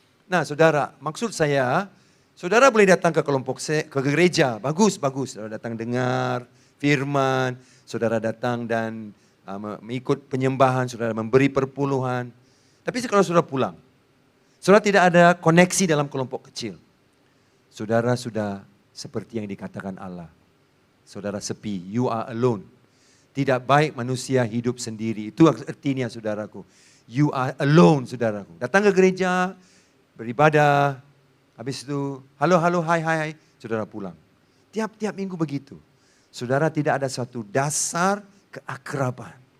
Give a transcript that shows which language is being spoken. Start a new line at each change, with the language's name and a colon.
Indonesian: Nah saudara, maksud saya, saudara boleh datang ke kelompok ke gereja, bagus. Saudara datang dengar firman, saudara datang dan mengikut penyembahan, saudara memberi perpuluhan. Tapi kalau saudara pulang, saudara tidak ada koneksi dalam kelompok kecil. Saudara sudah seperti yang dikatakan Allah. Saudara sepi,
English: you are alone.
Indonesian: Tidak baik manusia hidup sendiri, itu artinya saudaraku.
English: You are alone
Indonesian: saudaraku. Datang ke gereja, beribadah, habis itu halo, hai, saudara pulang. Tiap-tiap minggu begitu. Saudara tidak ada suatu dasar keakraban.